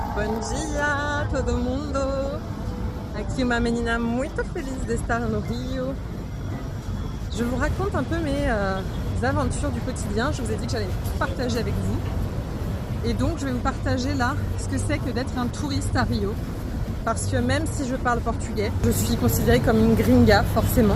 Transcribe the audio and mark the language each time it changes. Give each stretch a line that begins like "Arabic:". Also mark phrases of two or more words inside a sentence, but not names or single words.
Portuguese: Bom dia, todo mundo! Aqui uma menina muito feliz de estar no Rio.
French: Je vous raconte un peu mes aventures du quotidien. Je vous ai dit que j'allais tout partager avec vous. Et donc je vais vous partager là ce que c'est que d'être un touriste à Rio. Parce que même si je parle portugais, je suis considérée comme une gringa forcément.